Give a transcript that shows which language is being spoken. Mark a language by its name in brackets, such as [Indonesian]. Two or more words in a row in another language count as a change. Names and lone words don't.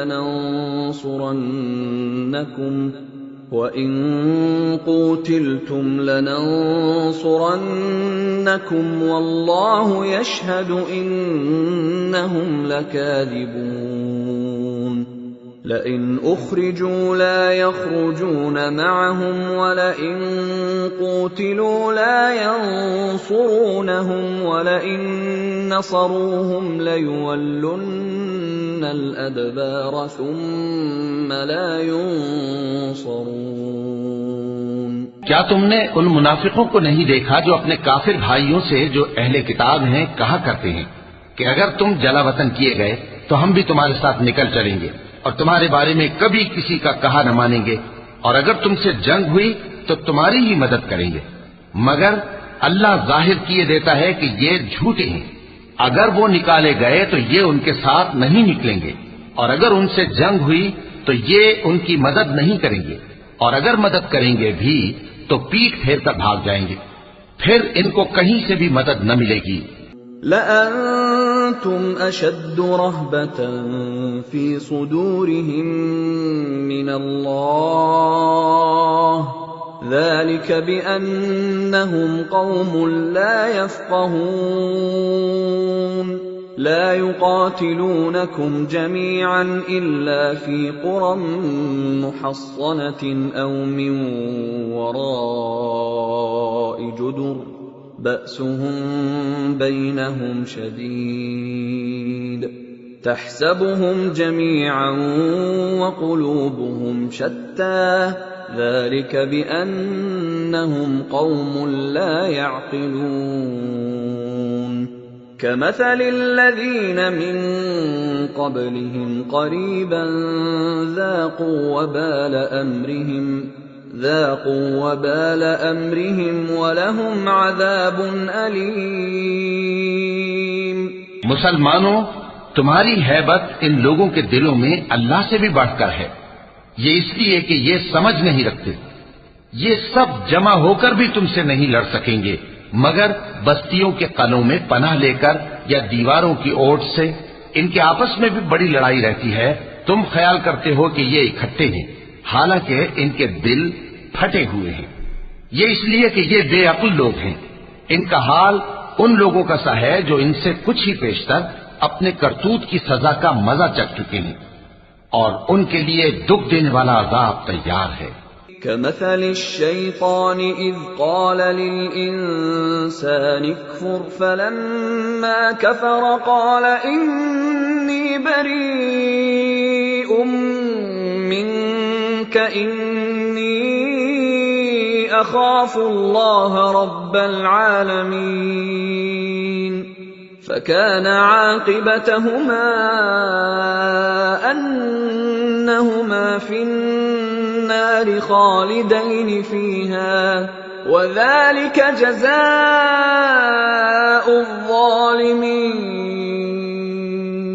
[Arabic] لننصرنكم والله يشهد إنهم لكاذبون. لئن أخرجوا لا يخرجون معهم ولئن قوتلوا لا ينصرونهم ولئن نصروهم ليولن الأدبار ثم لا ينصرون. [Urdu] کیا تم نے ان منافقوں کو نہیں دیکھا جو اپنے کافر بھائیوں سے جو اہل کتاب ہیں کہا کرتے ہیں کہ اگر تم جلاوطن کیے گئے تو ہم بھی تمہارے ساتھ نکل چلیں گے اور تمہارے بارے میں کبھی کسی کا کہا نہ مانیں گے، اور اگر تم سے جنگ ہوئی تو تمہاری ہی مدد کریں گے. مگر اللہ ظاہر کیے دیتا ہے کہ یہ جھوٹے ہیں. اگر وہ نکالے گئے تو یہ ان کے ساتھ نہیں نکلیں گے، اور اگر ان سے جنگ ہوئی تو یہ ان کی مدد نہیں کریں گے، اور اگر مدد کریں گے بھی تو پیٹھ پھیر کر بھاگ جائیں گے، پھر ان کو کہیں سے بھی مدد نہ ملے گی. [Arabic] لأنتم أشد رهبة في صدورهم من الله ذلك بأنهم قوم لا يفقهون لا يقاتلونكم جميعا إلا في قرى محصنة أو من وراء جدر بأسهم بينهم شديد تحسبهم جميعا وقلوبهم شتى ذلك بأنهم قوم لا يعقلون كمثل الذين من قبلهم قريبا ذاقوا وبال أمرهم ولهم عذاب أليم. [Urdu] مسلمانو، تمہاری ہیبت ان لوگوں کے دلوں میں اللہ سے بھی بڑھ کر ہے. یہ اس لیے کہ یہ سمجھ نہیں رکھتے۔ یہ سب جمع ہو کر بھی تم سے نہیں لڑ سکیں گے، مگر بستیوں کے قلعوں میں پناہ لے کر یا دیواروں کی اوٹ سے. ان کے آپس میں بھی بڑی لڑائی رہتی ہے۔ تم خیال کرتے ہو کہ یہ اکٹھے ہیں، حالانکہ ان کے دل پھٹے ہوئے ہیں. یہ اس لیے کہ یہ بے عقل لوگ ہیں۔ ان کا حال ان لوگوں کا سا ہے جو ان سے کچھ ہی پیشتر اپنے کرتوت کی سزا کا مزہ چکھ چکے ہیں، اور ان کے لیے دکھ دینے والا عذاب تیار ہے. [Arabic] كمثل الشيطان إذ قال للإنسان اكفر فلما كفر قال إني بريء منك إني أخاف الله رب العالمين فكان عاقبتهما أنهما في النار خالدين فيها وذلك جزاء الظالمين.